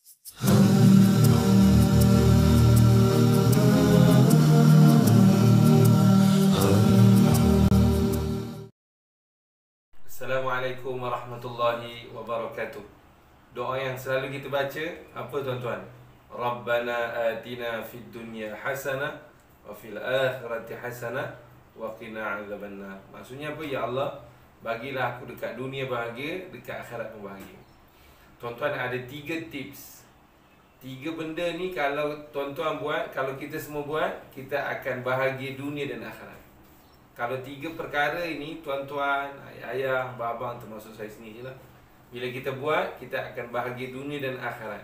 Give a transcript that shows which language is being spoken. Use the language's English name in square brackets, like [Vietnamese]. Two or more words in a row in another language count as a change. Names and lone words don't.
[Arabic] السلام عليكم ورحمة الله وبركاته. [Malay] Doa yang selalu kita baca apa tuan-tuan? [Arabic] ربنا آتنا في الدنيا حسنة وفي الآخرة حسنة وقنا عذاب النار. [Malay] Maksudnya apa? Ya Allah, bagilah aku dekat dunia bahagia, dekat akhirat pun bahagia. Tuan-tuan, ada 3 tips. 3 benda ni kalau tuan-tuan buat, kalau kita semua buat, kita akan bahagia dunia dan akhirat. Kalau 3 perkara ini, tuan-tuan, ayah-ayah, abang-abang, termasuk saya sendiri lah, bila kita buat, kita akan bahagia dunia dan akhirat.